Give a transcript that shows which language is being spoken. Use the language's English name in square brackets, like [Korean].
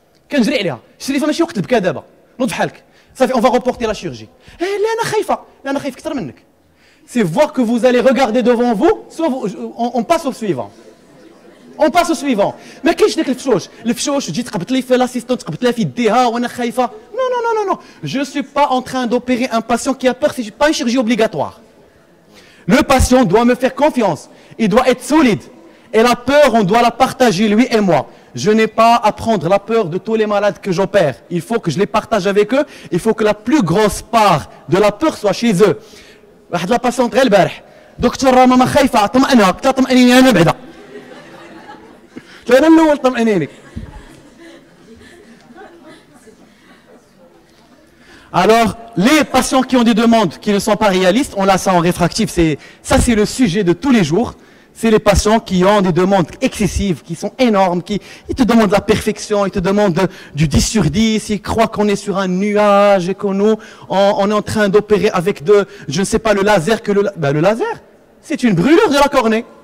[Arabic] كنجري عليها الشريفه ماشي وقت البكا دابا نوض بحالك صافي [French] on va reporter la chirurgie. [Arabic] لا انا خايفه لا انا خايف اكثر منك. [French] C'est voir que vous allez regarder devant vous, soit on passe au suivant. On passe au suivant. [Arabic] ما كاينش داك الفشوش تجي تقبط لي في l'assistant تقبط لها في يديها وانا خايفه. [French] Non non non non non, je suis pas en train d'opérer un patient qui a peur, c'est pas une chirurgie obligatoire. Le patient doit me faire confiance, il doit être solide. Et la peur, on doit la partager, lui et moi. Je n'ai pas à prendre la peur de tous les malades que j'opère. Il faut que je les partage avec eux. Il faut que la plus grosse part de la peur soit chez eux. [Arabic] واحد لا باسونت غير البارح دكتور راه ماما خايفه طمئنها قلت لها طمئنيني انا بعدا انا الاول طمئنيني. [French] Alors, les patients qui ont des demandes qui ne sont pas réalistes, on l'a ça en réfractif, ça c'est le sujet de tous les jours. C'est les patients qui ont des demandes excessives, qui sont énormes, ils te demandent la perfection, ils te demandent du 10 sur 10, ils croient qu'on est sur un nuage et qu'on on est en train d'opérer avec je ne sais pas, le laser, le laser, c'est une brûlure de la cornée.